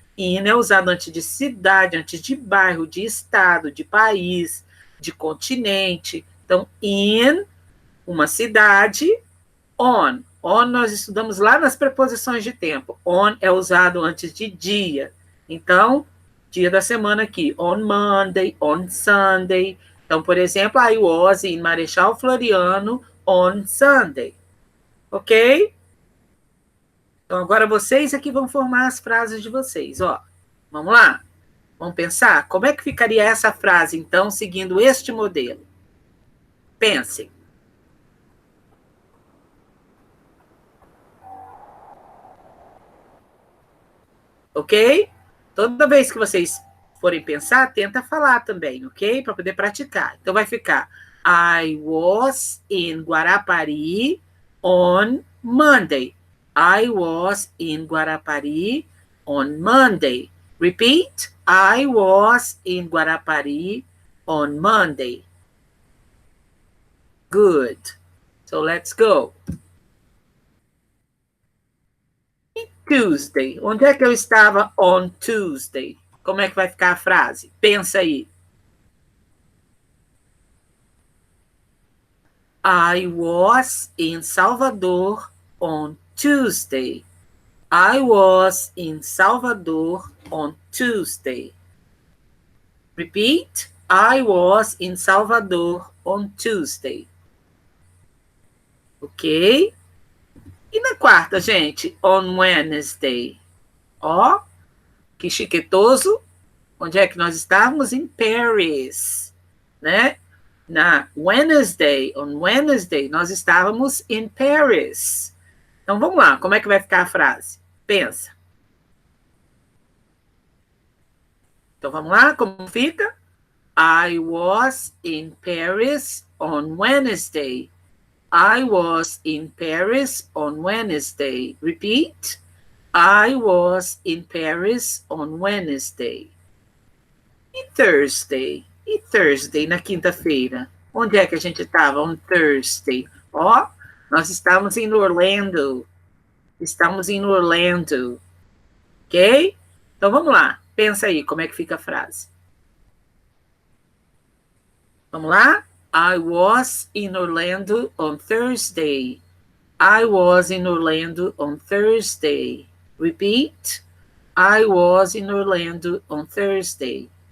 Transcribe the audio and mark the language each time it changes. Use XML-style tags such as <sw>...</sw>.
<pt>In é usado antes de cidade, antes de bairro, de estado, de país, de continente. Então, in, uma cidade, on. On nós estudamos lá nas preposições de tempo. On é usado antes de dia. Então, dia da semana aqui.</pt> <en>On Monday, on Sunday.</en> <pt>Então, por exemplo,</pt> <en>I was in Marechal Floriano on Sunday. Ok?</en> <pt>Então, agora vocês aqui vão formar as frases de vocês. Ó, vamos lá? Vamos pensar? Como é que ficaria essa frase, então, seguindo este modelo? Pensem. Ok? Toda vez que vocês forem pensar, tenta falar também, ok? Para poder praticar. Então, vai ficar</pt> <en>I was in Guarapari on Monday. I was in Guarapari on Monday. Repeat. I was in Guarapari on Monday. Good. So, let's go. Tuesday.</en> <pt>Onde é que eu estava</pt> <en>on Tuesday?</en> <pt>Como é que vai ficar a frase? Pensa aí.</pt> <en>I was in Salvador on Tuesday. I was in Salvador on Tuesday. Repeat. I was in Salvador on Tuesday.</en> <pt>Ok? E na quarta, gente?</pt> <en>On Wednesday.</en> <pt>Ó, que chiquetoso. Onde é que nós estávamos? Em Paris, né? Na Wednesday,</pt> <en>on Wednesday,</en> <pt>nós estávamos em Paris. Então, vamos lá. Como é que vai ficar a frase? Pensa. Então, vamos lá. Como fica?</pt> <en>I was in Paris on Wednesday. I was in Paris on Wednesday. Repeat. I was in Paris on Wednesday.</en> <pt>E Thursday? E Thursday, na quinta-feira? Onde é que a gente estava?</pt> <en>On Thursday.</en> <pt>Ó, nós estávamos em Orlando. Estamos em Orlando. Ok? Então, vamos lá. Pensa aí, como é que fica a frase. Vamos lá?</pt> <en>I was in Orlando on Thursday. I was in Orlando on Thursday. Repeat. I was in Orlando on Thursday.</en>